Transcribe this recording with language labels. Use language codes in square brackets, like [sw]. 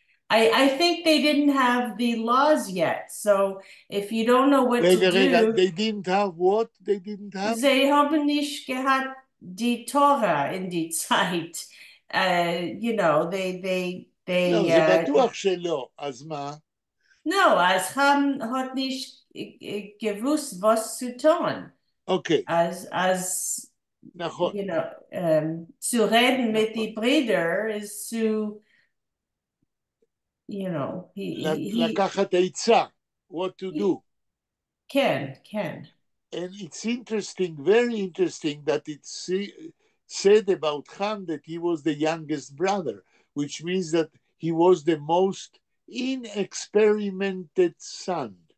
[en] I think they didn't have the laws yet. So if you don't know what to do, they didn't have what? They didn't have? [yi] Sie haben nicht gehabt die Torah in die Zeit. [en] You know, they [he] לא, זה בטוח שלא, אז מה? [yi] No, as Chum hat nicht gewusst, was zu tun. [en] Okay. As [he] נכון. [en] you know, [yi] zu reden mit die Brüder ist zu, you know, [he] לקחת עצה, [en] what to do. Can. And it's interesting, very interesting, that it's said about Ham that he was the youngest brother, which means that he was the most inexperimented son.